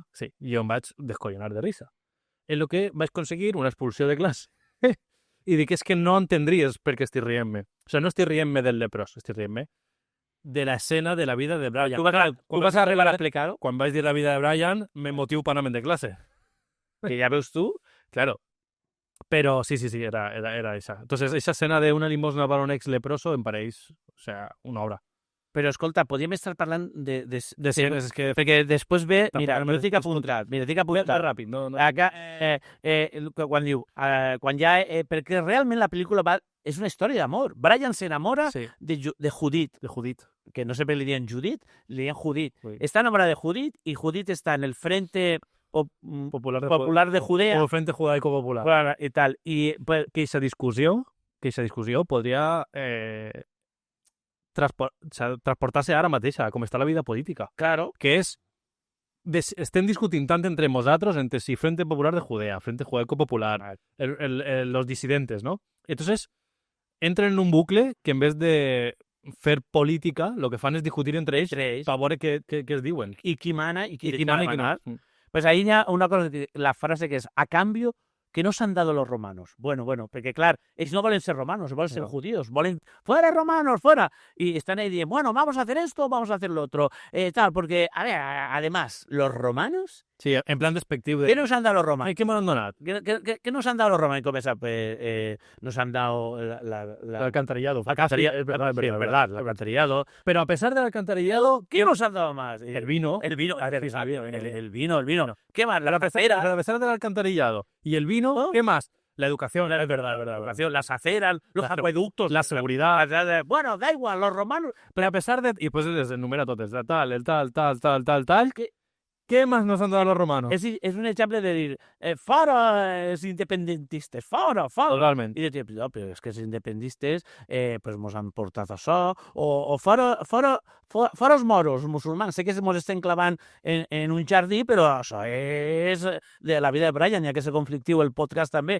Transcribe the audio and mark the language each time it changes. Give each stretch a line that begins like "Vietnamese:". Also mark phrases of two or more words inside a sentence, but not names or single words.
Catalan: Sí, i jo em vaig descollonar de risa. En lo que vaig aconseguir una expulsió de classe. I dic, és que no entendries per què estic rient-me. O sigui, no estic rient-me del leprós, estic rient-me de l'escena de la vida de Brian. Tu vas arribar a explicar-ho? Quan vaig dir la vida de Brian, me motiu per anar-me'n de classe. Que ja veus tu?
Spanish: Claro. Pero sí, era esa. Entonces, esa escena de una limosna para un ex leproso
Catalan: em pareix,
Spanish: o sea, una obra.
Catalan: Però, escolta, podríem estar parlant de escenes, és que... Perquè després ve... Mira, no estic apuntat. Ràpid, no. Acá, quan diu... Quan ja... perquè realment la pel·lícula és una història d'amor. Brian s'enamora de Judit. De Judit. Que no sé per què li diuen Judit, li diuen Judit. Sí. Està enamorada de Judit i Judit està en el Frente Popular de Judea. O el Frente Judaico Popular. I tal. I pues, que aquesta discussió podria transportar-se ara mateix com està la vida política.
Spanish: Claro.
Catalan: Que és... estem discutint tant entre nosaltres, entre si Frente Popular de Judea, Frente Judaico Popular,
Spanish: los disidentes,
Catalan: ¿no? Entonces, entren en un bucle que
Spanish: en vez de
Catalan: fer política, lo que fan és discutir entre ells per veure què es diuen. I qui mana i qui mana i qui no.
Spanish: Pues ahí
Catalan: hi ha una cosa, la frase que és,
Spanish: a cambio que no s'han dado los romanos.
Catalan: Bueno, perquè, clar, ells no volen ser romanos, volen ser judíos, volen,
Spanish: fuera romanos, fuera. Y están ahí diciendo, bueno, vamos a hacer esto, vamos a hacer lo otro, tal, porque, a ver, además, los romanos... Sí, en plan despectivo. ¿Qué nos han dado los romanos?
Catalan: Ai, què m'han donat?
Spanish: ¿Qué nos han dado los romanos? ¿Cómo nos han dado Alcantarillado. Es verdad, el alcantarillado. Pero a pesar del alcantarillado, ¿qué nos han dado más? El vino. El vino. ¿Qué más? La acera. A pesar del alcantarillado y el vino, ¿qué más? La educación, es verdad. La educación, las aceras, los acueductos, la seguridad. Bueno, da igual, los romanos... Pero a pesar de... Y pues les enumera tot, el tal... ¿Qué más nos han dado los romanos?
Catalan: És un exemple de dir, fora els independentistes, fora. Totalment. I de dir, no, però és que els independentistes pues mos han portat això, o fora els moros, musulmans. Sé que mos estem clavant en un jardí, però això és de la vida de Brian, ja que és conflictiu el podcast també.